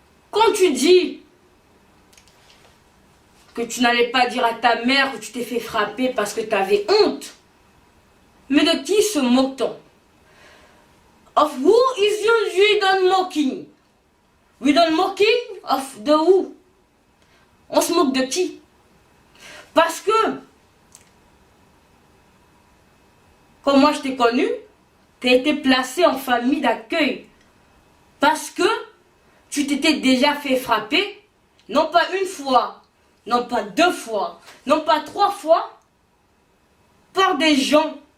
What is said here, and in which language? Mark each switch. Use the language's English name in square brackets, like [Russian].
[French] Quand tu dis que tu n'allais pas dire à ta mère que tu t'es fait frapper parce que tu avais honte, mais de qui se moque-t-on? [English] Of who is you done mocking? We done mocking of the who? [French] On se moque de qui? Parce que, comme moi je t'ai connu, tu as été placé en famille d'accueil. Parce que tu t'étais déjà fait frapper, non pas une fois, non pas 2 fois, non pas 3 fois, par des gens.